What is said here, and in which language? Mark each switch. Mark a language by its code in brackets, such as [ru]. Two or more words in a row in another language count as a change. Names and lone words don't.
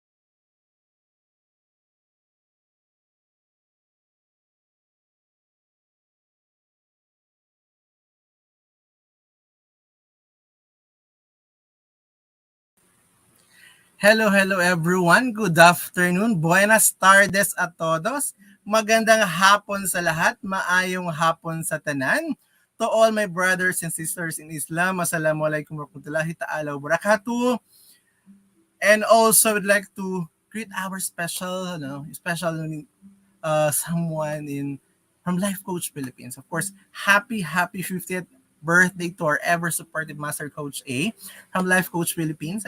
[en] Hello, hello everyone. Good afternoon. [es] Buenas tardes a todos. [tl] Magandang hapon sa lahat. [ceb] Maayong hapon sa tanan. [en] To all my brothers and sisters in Islam, [ar] السلام عليكم ورحمة الله تعالى وبركاته. [en] And also, I would like to greet our special someone in from Life Coach Philippines. Of course, happy 50th birthday to our ever supportive Master Coach A from Life Coach Philippines.